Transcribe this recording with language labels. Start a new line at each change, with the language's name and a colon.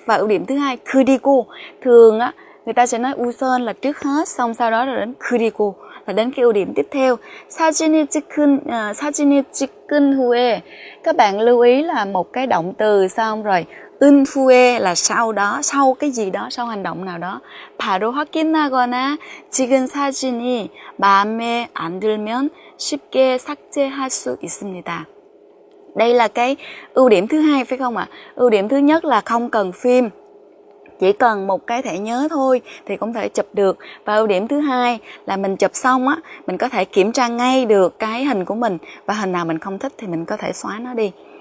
Vietnamese: Và ưu điểm thứ hai, 그리고. Thường á người ta sẽ nói 우선 là trước hết, xong sau đó là đến 그리고 là đến cái ưu điểm tiếp theo.
Korean: 사진을 찍은 후에,
Vietnamese: các bạn lưu ý là một cái động từ xong rồi 은 후에 là sau đó, sau cái gì đó, sau hành động nào đó.
Korean: 바로 확인하거나 찍은 사진이 마음에 안 들면 쉽게 삭제할 수 있습니다.
Vietnamese: Đây là cái ưu điểm thứ hai phải không ạ? Ưu điểm thứ nhất là không cần phim, chỉ cần một cái thẻ nhớ thôi thì cũng thể chụp được. Và ưu điểm thứ hai là mình chụp xong á, mình có thể kiểm tra ngay được cái hình của mình, và hình nào mình không thích thì mình có thể xóa nó đi.